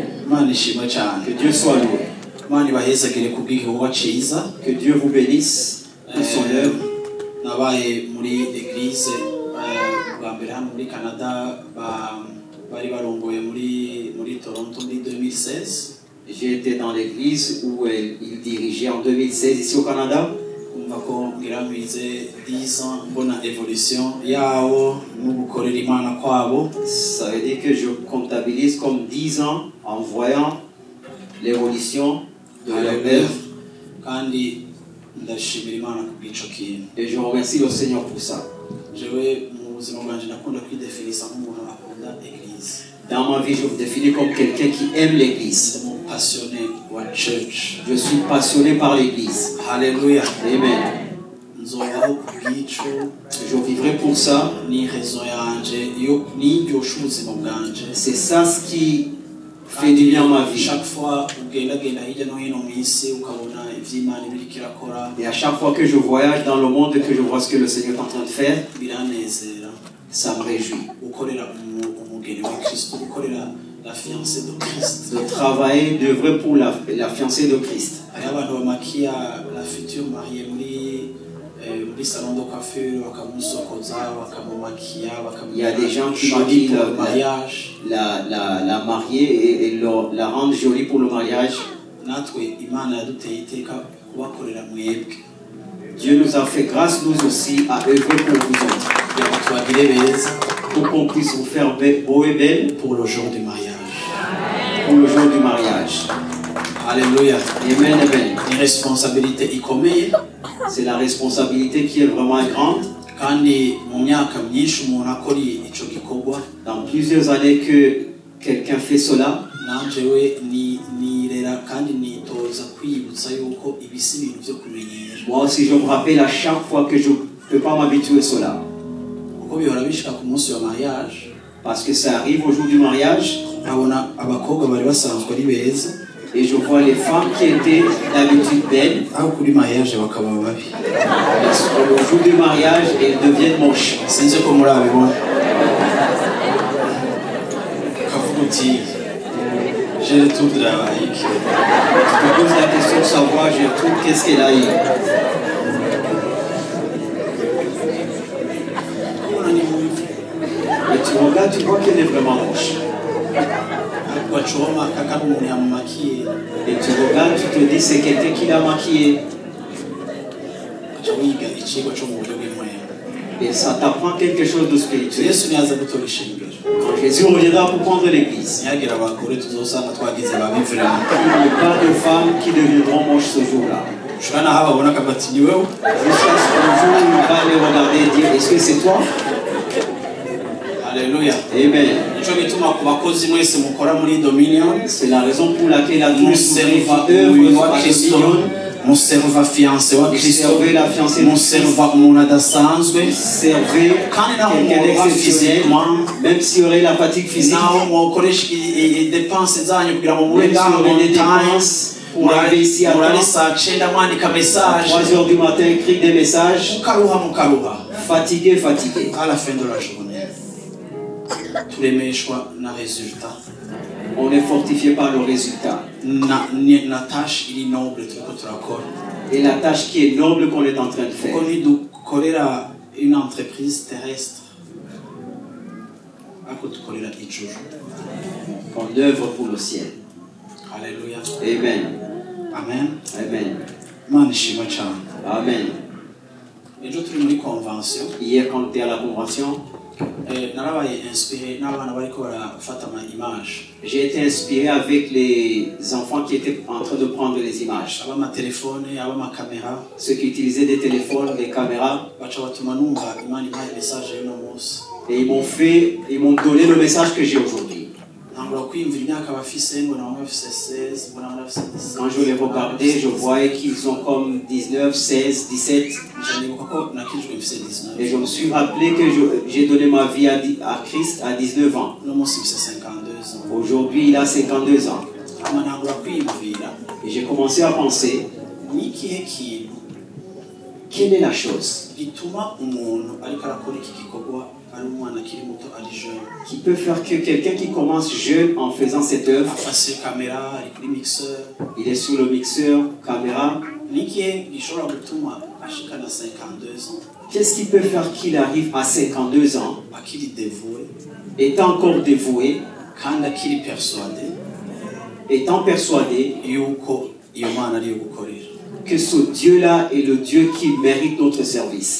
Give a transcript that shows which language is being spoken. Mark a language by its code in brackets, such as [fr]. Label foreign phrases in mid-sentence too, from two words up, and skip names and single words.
[rn] Imana ishimwe cyane. [fr] Que Dieu soit loué. [rn] Imana ibahezagire kubw'igikorwa cyiza. [fr] Que Dieu vous bénisse pour son œuvre. [rn] Nabaye muri église bwa mbere hano muri Canada bari barongoye muri Toronto muri 2016. [fr] J'ai été dans l'église où il dirigeait en 2016 ici au Canada. [rn] Kumva ko ngira nkwize 10 ans mbona évolution yawo no gukorera Imana kwabo. [fr] Ça veut dire que je comptabilise comme 10 ans en voyant l'évolution de leur œuvre. [rn] Kandi ndashimira Imana kubw'ico kintu. [fr] Et je remercie le Seigneur pour ça. [rn] Jewe mu buzima bwanje nakunda kwidefinisa nk'umuntu akunda église. [fr] Dans ma vie, je me définis comme quelqu'un qui aime l'église. [rn] Passionné wa church. [fr] Je suis passionné par l'église. Alléluia. Amen. [rn] Nzobaho kubw'ico. [fr] Je vivrai pour ça. [rn] Ni raison yanje yo niryosha ubuzima bwanje. [fr] C'est ça ce qui fait du bien à ma vie. Chaque fois [rn] ugendagenda hirya no hino mu isi ukabona ivy'Imana biriko irakora. [fr] Et à chaque fois que je voyage dans le monde et que je vois ce que le Seigneur est en train de faire, [rn] biranezera. [fr] Ça me réjouit. [rn] Ukorera umugeni wa Kristo, ukorera [fr] la fiancée de Christ. De travailler, d'œuvrer pour la fiancée de Christ. [rn] Hariho abantu bamakiya [fr] la future mariée [rn] muri [fr] salon de coiffure [rn] bakamusokoza bakamumakiya [fr] Il y a des gens qui maquillent la mariée et la rendent jolie pour le mariage. [rn] Natwe Imana yaduteye iteka kubakorera mwebwe. [fr] Dieu nous a fait grâce nous aussi à œuvrer pour vous autres. Pour qu'on puisse vous faire beau et belle pour le jour du mariage. Pour le jour du mariage. Alléluia. Amen, amen. Une responsabilité ikomeye. C'est la responsabilité qui est vraiment grande. [rn] Kandi mu myaka myinshi umuntu akora ico gikorwa. [fr] Dans plusieurs années que quelqu'un fait cela. [rn] Nanjewe nirera kandi nitoza kwibutsa yuko ibisi ibintu byo kumenyera. [fr] Moi aussi je me rappelle à chaque fois que je ne peux pas m'habituer à cela. [rn] Kuko bihora bishika ku munsi wa mariage. [fr] Parce que ça arrive au jour du mariage. [rn] Abona abakobwa bari basanzwe ari beza. [fr] Et je vois les femmes qui étaient d'habitude belles. [rn] Aho kuri mariage bakaba babi. [fr] Au jour du mariage, elles deviennent moches. [rn] Sinzi ko muri abibona. Kavuga uti [fr] j'ai le tout de la laïque. Tu te poses la question de savoir, je trouve qu'est-ce qu'elle a eu. Et tu regardes, tu vois qu'elle est vraiment moche. Et tu regardes, tu te dis c'est quelqu'un qui l'a maquillée. Et ça t'apprend quelque chose de spirituel. Quand Jésus reviendra pour prendre l'église, il n'y a pas de femmes qui deviendront moches ce jour-là. [rn] ushobora naho babona akabati ni wewe [fr] Jusqu'à ce qu'un jour, il va les regarder et dire, est-ce que c'est toi? Alléluia. Amen. [rn] Nico gituma ku bakozi mwese mukora muri Dominion, [fr] C'est la raison pour laquelle à tous les [rn] muserva [fr] qui œuvrent [rn] uyu [fr] sur [rn] wa [fr] la Kristo, Dominion, [rn] muserva fiancé wa Kristo, [fr] servez la fiancée de Christ, [rn] muserva umuntu adasanzwe, [fr] servez [rn] kandi naho [fr] quelqu'un [rn] muba [fr] d'exceptionnel, physiquement, même s'il y aurait la fatigue physique, [rn] naho mukoresha dépenses zanyu kugira ngo mube [fr] même s'il y [rn] ngaho [fr] aurait on des [en] time, [fr] dépenses pour arriver ici à [rn] murari [fr] temps, [rn] saa 9 mwandika message, [fr] 3 heures du matin, écrire des messages, [rn] mukaruha [fr] fatigué. à la fin de la journée [rn] turemeshwa na [fr] résultat. On est fortifié par le résultat. [rn] na tâche iri noble turiko turakora, [fr] Et la tâche qui est noble qu'on est en train de faire. [rn] kuko nidukorera [fr] une entreprise terrestre [rn] ariko dukorera ijuru. [fr] Qu'on œuvre pour le ciel. Alléluia. Amen. Amen. Amen. [rn] Imana ishimwe cyane. Amen. Ejo turi muri convention, [fr] Hier, quand on était à la convention, [rn] narabaye inspiré n'abana bariko barafata ama image, [fr] j'ai été inspiré avec les enfants qui étaient en train de prendre les images. [rn] ab'amatelefone ab'amakamera, [fr] Ceux qui utilisaient des téléphones, des caméras. [rn] baca batuma numva Imana impaye message y'uno munsi. [fr] Et ils m'ont donné le message que j'ai aujourd'hui. [rn] Ntangura kwiyumvira imyaka bafise, mbona bamwe bafise 16, mbona abandi bafise 17. [fr] Quand je les regardais, je voyais qu'ils ont comme 19, 16, 17. [rn] Nibuka ko nakijwe mfise 19. [fr] Et je me suis rappelé que j'ai donné ma vie à Christ à 19 ans. [rn] Uno munsi mfise 52 ans. [fr] Aujourd'hui, il a 52 ans. [rn] Hama ntangura kwiyumvira [fr] Et j'ai commencé à penser, [rn] ni ikihe kintu [fr] quelle est la chose [rn] gituma umuntu ariko arakora iki gikorwa ari umwana akiri muto, ari jeune, [fr] qui peut faire que quelqu'un qui commence jeune en faisant cette œuvre, [rn] afashe kamera, ari kuri mixeur, [fr] il est sur le mixeur, caméra, [rn] ni ikihe gishobora gutuma ashikana 52 ans [fr] qu'est-ce qui peut faire qu'il arrive à 52 ans, [rn] akiri dévoué [fr] étant encore dévoué, [rn] kandi akiri persuadé [fr] étant persuadé [rn] yuko iyo mana ariyo gukorera? [fr] que ce Dieu-là est le Dieu qui mérite notre service.